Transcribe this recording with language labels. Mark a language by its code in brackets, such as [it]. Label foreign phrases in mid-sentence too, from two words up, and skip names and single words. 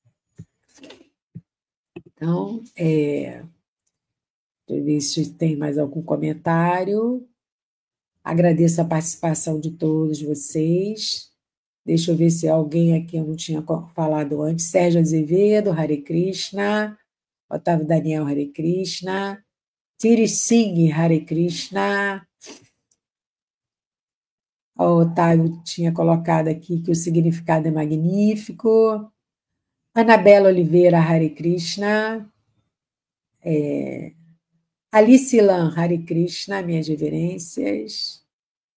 [pt] Então, deixa eu ver se tem mais algum comentário. Agradeço a participação de todos vocês. Deixa eu ver se alguém aqui eu não tinha falado antes. Sérgio Azevedo, [sa] Hare Krishna. Otávio Daniel, Hare Krishna. Tiri Singh, Hare Krishna. [pt] O Otávio tinha colocado aqui que o significado é magnífico. Anabela Oliveira, [sa] Hare Krishna. Alice Lan, Hare Krishna, [pt] minhas reverências.